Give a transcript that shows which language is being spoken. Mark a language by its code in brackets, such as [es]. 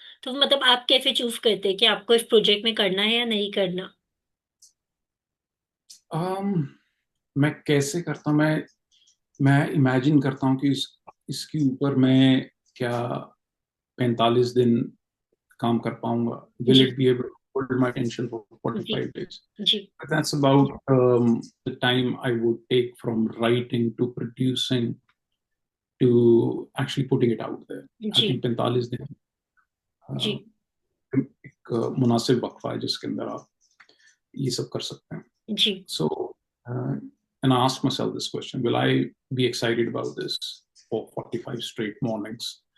[hi] तो मतलब आप कैसे चूज करते हैं कि आपको इस प्रोजेक्ट में करना है या नहीं करना? um, मैं कैसे करता हूँ, मैं इमेजिन करता हूँ कि इसके ऊपर मैं क्या 45 दिन काम कर पाऊंगा. [en] Will [hi] ji. [en] it be able to hold my attention for [hi] ji. [en] 45 days? [hi] Ji. [en] But that's about the time I would take from writing to producing to actually putting it out there. I [hi] ji. [en] think [hi] 45 दिन जी। एक मुनासिब वक्फा है जिसके अंदर आप ये सब कर सकते हैं. जी। [en] So, and I ask myself this question: will I be excited about this for 45 straight mornings?